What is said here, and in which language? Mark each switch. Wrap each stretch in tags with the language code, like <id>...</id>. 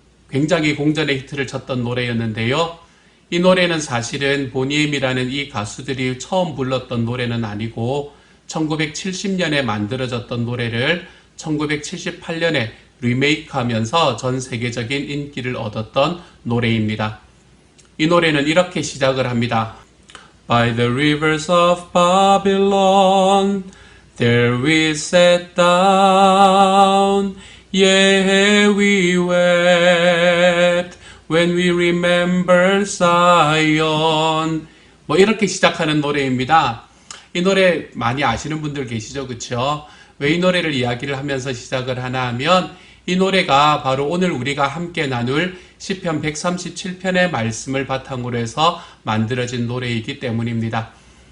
<ko>굉장히 공전의 히트를 쳤던 노래였는데요. 이 노래는 사실은 보니엠이라는 이 가수들이 처음 불렀던 노래는 아니고 1970년에 만들어졌던 노래를 1978년에 리메이크하면서 전 세계적인 인기를 얻었던 노래입니다. 이 노래는 이렇게 시작을 합니다.</ko> <en>By the rivers of Babylon There we sat down, yea, we wept, when we remember Zion.</en> <ko>이렇게 시작하는 노래입니다. 이 노래 많이 아시는 분들 계시죠? 그쵸? 왜 이 노래를 이야기를 하면서 시작을 하나 하면, 이 노래가 바로 오늘 우리가 함께 나눌 시편 137편의 말씀을 바탕으로 해서 만들어진 노래이기 때문입니다.</ko>